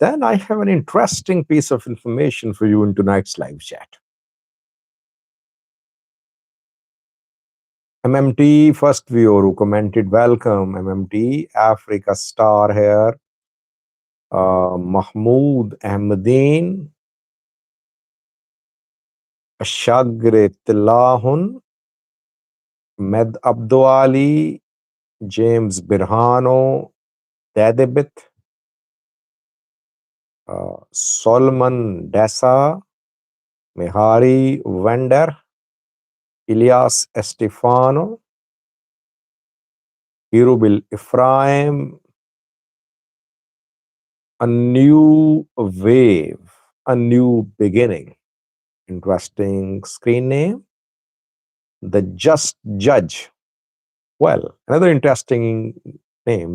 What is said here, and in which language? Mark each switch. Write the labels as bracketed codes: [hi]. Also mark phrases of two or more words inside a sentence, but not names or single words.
[en] Then I have an interesting piece of information for you in tonight's live chat. MMT, first viewer who commented, welcome. MMT, Africa Star here. Mahmoud Ahmedin, Shagre Tilahun, Med Abduali, James Birhano, Dadebit, Solomon Dessa, Mihari Wender, Ilyas Estefano, Hirubil Ephraim, a new wave, a new beginning. Interesting screen name. The Just Judge. Well, another interesting name.